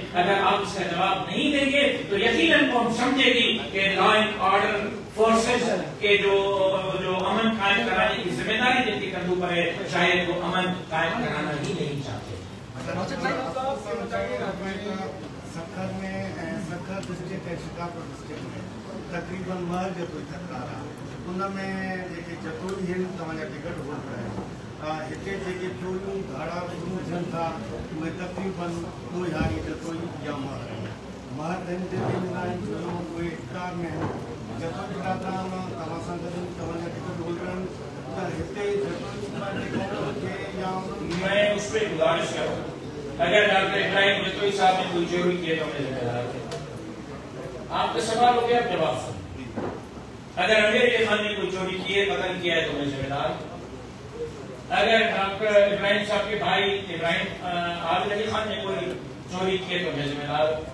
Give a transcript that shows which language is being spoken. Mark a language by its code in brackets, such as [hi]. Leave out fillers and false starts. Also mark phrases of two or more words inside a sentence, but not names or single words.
[ur] اگر آپ اس کا جواب نہیں دیں گے تو یقیناً قوم سمجھے گی کہ [en] law and order [ur] فورسز کے جو امن قائم کرانے کی ذمہ داری جن کے کندھوں پر ہے شاید وہ امن قائم کرانا ہی نہیں چاہتے. سکھر میں سکھر ڈسٹرکٹ ہے, شکارپور ڈسٹرکٹ میں تقریباً مر جتوئی تکرار ان میں [sd] जतोई हिन तव्हांजा टिकट होल्ड आहे. हिते जेके चोरियूं धाड़ा थियनि था उहे तक़रीबन ॾोहारी जतोई या महर आहिनि. महर ॿियनि ते वेंदा आहिनि छो उहे इक़रार में आहिनि. जतोई बिरादरान तव्हां सां गॾु तव्हांजा टिकट होल्डर आहिनि त हिते जतोई या [ur] میں اس پر گزارش کروں اگر ڈاکٹر ابراہیم جتوئی صاحب نے کوئی چوری کی تو میں ذمہ دار ہوں. آپ کا سوال ہو گیا، جواب سن. اگر امیر خان نے کوئی چوری کی ہے، قتل کیا ہے تو میں ذمہ دار ہوں. اگر ڈاکٹر ابراہیم صاحب کے بھائی ابراہیم عابد علی خان نے کوئی چوری کی ہے تو میں ذمہ دار ہوں.